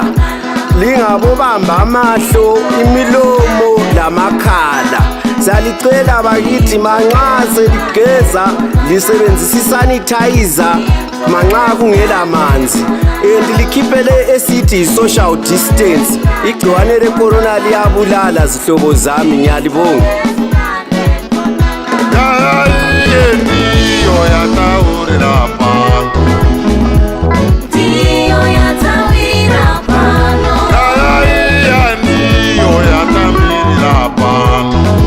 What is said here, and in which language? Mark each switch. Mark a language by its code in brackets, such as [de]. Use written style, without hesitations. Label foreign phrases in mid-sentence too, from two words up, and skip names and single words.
[nd] Lingabobamba amahlo, imilomo lamakhala. Salicela bakithi manxa seligeza lisebenzisa isanitizer manxa kungela manzi. Likhiphele esithi [en] social distance. [nd] Igciwane lecorona liyabulala zihlobo zami, ngiyalibonga. [sn] Ndiyo yataurira pano. Ndiyo yataurira pano. Ndiyo yatamirira pano.